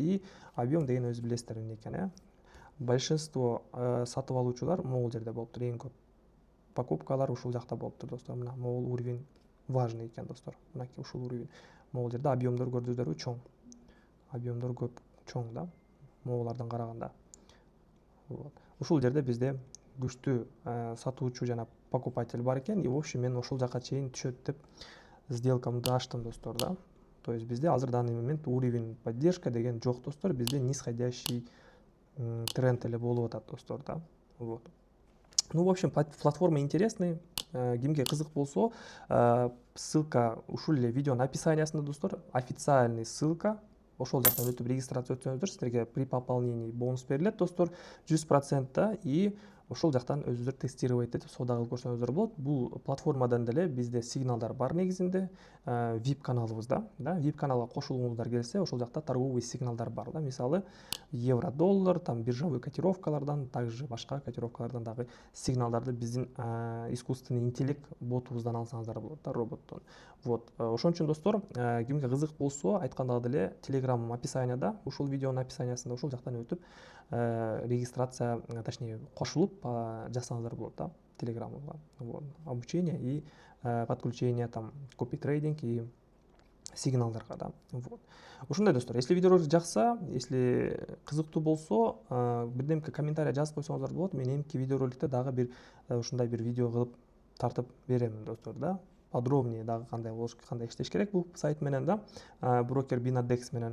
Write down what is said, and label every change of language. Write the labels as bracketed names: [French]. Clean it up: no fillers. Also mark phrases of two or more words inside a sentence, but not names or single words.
[Kyrgyz] И объем деген өзү билесиздер эмне экен, Большинство сатып алуучулар могул жерде болуптур, эң көп покупкалар ушул жакта болуптур достор. Мына могул [Russian] уровень важный [Kyrgyz] экен достор. Мынакей ушул уровень. Могул жерде объемдор көрдүңүздөрбү, чоң. Объемдор көп, чоң да, могулардан караганда. [Russian] Вот. [Kyrgyz] Ушул жерде бизде күчтүү сатуучу жана покупатель бар экен. [Russian] И в общем [Kyrgyz] мен ошол жака чейин түшөт деп сделкамды ачтым достор да. [Russian] То есть [Kyrgyz] бизде азыр [Russian] данный момент уровень поддержка [Kyrgyz] деген жок достор. Бизде [Russian] нисходящий тренд [Kyrgyz] эле болуп атат достор да. [Russian] Вот. Ну, в общем, платформа интересный. [Kyrgyz] Кимге кызык болсо, ссылка ушул эле видеонун описаниясында достор. [Russian] Официальный ссылка. [Kyrgyz] Ошол жактан өтүп регистрация өтсөңүздөр, силерге [Russian] при пополнении бонус [Kyrgyz] берилет достор, 100% да. И ошол жактан өзүңүздөр тестировать этип соода кылып көрсөңүздөр болот. Бул платформадан деле бизде сигналдар бар негизинде. VIP каналыбызда, да, VIP каналга кошулгуңуздар келсе, ошол жакта торговый сигналдар бар да. Мисалы, евро-доллар, [Russian] там биржевой [Kyrgyz] котировкалардан, также башка котировкалардан дагы сигналдарды биздин [Russian] искусственный интеллект [Kyrgyz] ботубуздан алсаңыздар болот да, роботтон. Вот, ошон үчүн достор, кимге кызык болсо, айткандагы деле Telegram описанияда, ушул видеонун описаниясында ушул жактан өтүп регистрация, точнее, кошулуп жасаңыздар болот да, Telegramга. [Russian] Вот, обучение и подключение там копи трейдинг и [Kyrgyz] сигналдарга да. [Russian] Вот. [Kyrgyz] Ушундай достор, если видеолор жакса, если кызыктуу болсо, бирдемке комментарий жазып койсоңуздар болот. Мен эмки видеороликте дагы бир ушундай бир видео кылып тартып беремин достор да. Подробнее дагы кандай болуш, кандай иштеш керек бул сайт менен да, брокер Binadex менен.